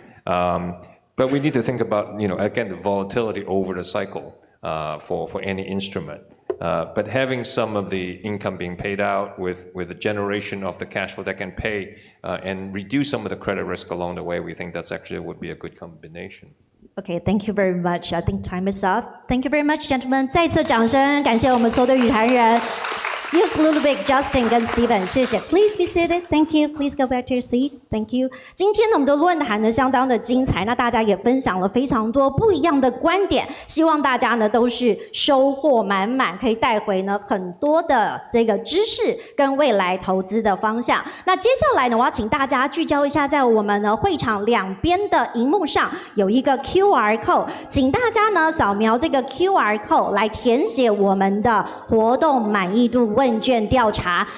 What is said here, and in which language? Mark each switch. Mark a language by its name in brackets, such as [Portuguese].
[English] But we need to think about, again, the volatility over the cycle for any instrument. But having some of the income being paid out with a generation of the cash flow that can pay and reduce some of the credit risk along the way, we think that's actually would be a good combination. Okay, thank you very much. I think time is up. Thank you very much, gentlemen. [Chinese] 再次掌声，感谢我们所有的语坛人。 [English] Yes, Ludovic, Justin 跟 Steven， [Chinese] 谢谢。 [English] Please be seated. Thank you. Please go back to your seat. Thank you. [Chinese] 今天呢，我们的论坛呢相当的精彩，那大家也分享了非常多不一样的观点，希望大家呢都是收获满满，可以带回呢很多的这个知识跟未来投资的方向。那接下来呢，我要请大家聚焦一下，在我们呢会场两边的荧幕上有一个 QR code， 请大家呢扫描这个 QR code 来填写我们的活动满意度问卷调查。